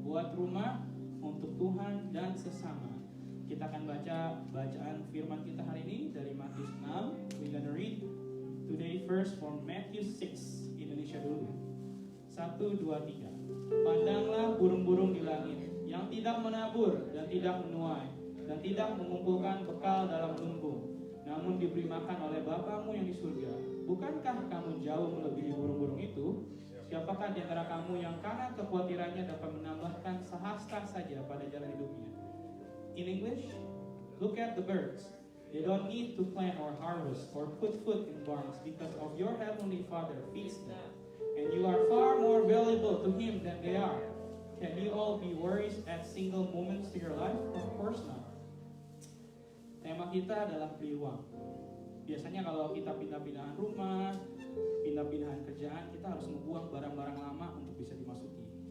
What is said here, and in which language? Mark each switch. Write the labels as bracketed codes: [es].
[id] Buat rumah untuk Tuhan dan sesama. Kita akan baca bacaan firman kita hari ini dari Matius 6. [en] We're gonna read today first from Matthew 6. [id] Indonesia dulu. 1, 2, 3. Pandanglah burung-burung di langit yang tidak menabur dan tidak menuai dan tidak mengumpulkan bekal dalam lumbung, namun diberi makan oleh Bapamu yang di surga. Bukankah kamu jauh melebihi burung-burung itu? Siapakah di antara kamu yang karena kekhawatirannya dapat menambahkan sehasta saja pada jalan hidupnya? [en] In English, look at the birds. They don't need to plant or harvest or put food in barns because of your heavenly Father feeds them. And you are far more valuable to Him than they are. Can you all be worried at single moments to your life? Of course not. [id] Tema kita adalah peluang. Biasanya kalau kita pindah-pindahan rumah, pindah-pindahan kerjaan, kita harus membuang barang-barang lama untuk bisa dimasuki.